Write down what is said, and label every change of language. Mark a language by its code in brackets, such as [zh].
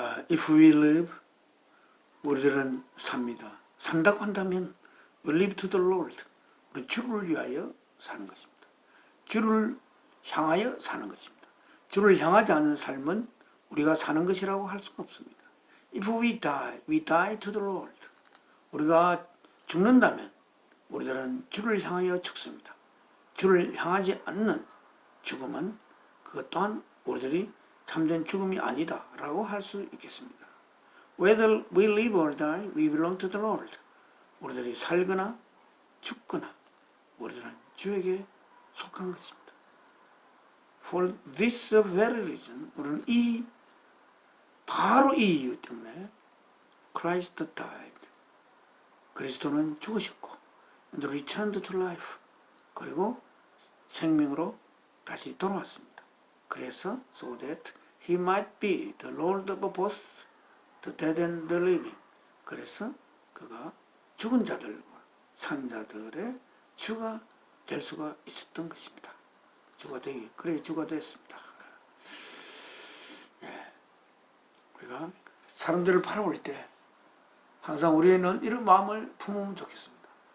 [en] If we live, [ko] 우리들은 삽니다. 산다고 한다면 [en] we live to the Lord. [ko] 우리 주를 위하여 사는 것입니다. 주를 향하여 사는 것입니다. 주를 향하지 않은 삶은 우리가 사는 것이라고 할 수가 없습니다. [en] If we die to the Lord. [ko] 우리가 죽는다면 우리들은 주를 향하여 죽습니다. 주를 향하지 않는 죽음은 그것 또한 우리들이 참된 죽음이 아니다 라고 할 수 있겠습니다. [en] Whether we live or die, we belong to the Lord. [ko] 우리들이 살거나 죽거나 우리들은 주에게 속한 것입니다. [en] For this very reason, [ko] 우리는 바로 이 이유 때문에 [en] Christ died. [ko] 그리스도는 죽으셨고 [en] and returned to life. [ko] 그리고 생명으로 다시 돌아왔습니다. 그래서 [en] so that he might be the Lord of both the dead and the living. [ko] 그래서 그가 죽은 자들과 산 자들의 주가 될 수가 있었던 것입니다. 주가 됐습니다. 예. 우리가 사람들을 바라볼 때 항상 우리는 이런 마음을 품으면 좋겠습니다.